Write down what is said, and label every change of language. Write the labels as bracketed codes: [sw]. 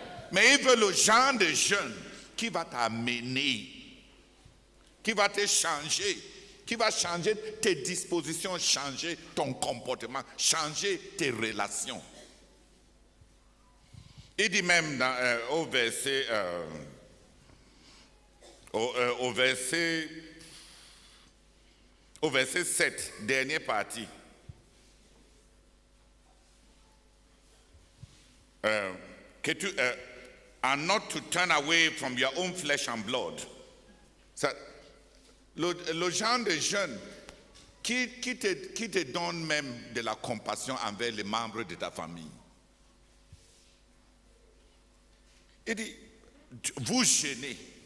[fr] Mais il veut le genre de jeûne qui va t'amener, qui va te changer, qui va changer tes dispositions, changer ton comportement, changer tes relations. Il dit même au verset... Au verset 7, dernière partie. [en] And not to turn away from your own flesh and blood. [fr] Le genre de jeûne qui te donne même de la compassion envers les membres de ta famille. Il dit, vous jeûnez.